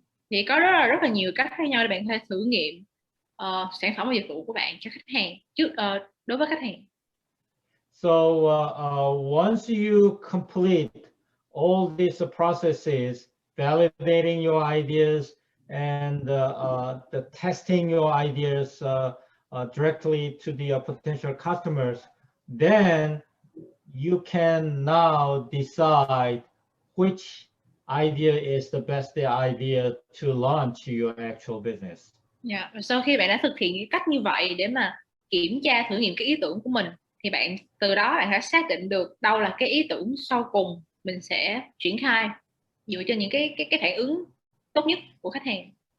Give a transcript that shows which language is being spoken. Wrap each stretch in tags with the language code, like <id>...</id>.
<vi>Thì có rất là nhiều cách khác nhau để bạn có thể thử nghiệm sản phẩm và dịch vụ của bạn cho khách hàng đối với khách hàng.</vi> <en>So once you complete all these processes, validating your ideas and the testing your ideas directly to the potential customers, then you can now decide which idea is the best idea to launch your actual business. Yeah.</en> <vi>Và sau khi bạn đã thực hiện cái cách như vậy để mà kiểm tra thử nghiệm cái ý tưởng của mình, thì bạn từ đó bạn sẽ xác định được đâu là cái ý tưởng sau cùng mình sẽ triển khai dựa trên những cái phản ứng tốt nhất của khách hàng.</vi>